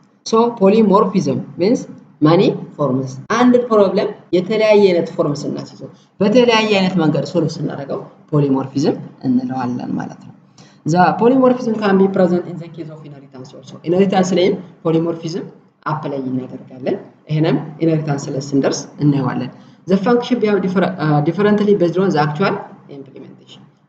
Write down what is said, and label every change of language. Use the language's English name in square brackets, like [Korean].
[English] So polymorphism means many forms. [Amharic] አንድ ፕሮብለም የተለያየ አይነት ፎርም ስናስይዘው በተለያየ አይነት መንገድ ሶልቭ ስናደርገው ፖሊሞርፊዝም እንለዋለን ማለት ነው። [English] The polymorphism can be present in the case of inheritance also. [Amharic] Inheritance ላይም polymorphism አፕላይ እናደርጋለን። ይሄንም inheritance ላይ ስንደርስ እናየዋለን። [English] The function behave differently based on the actual implementation.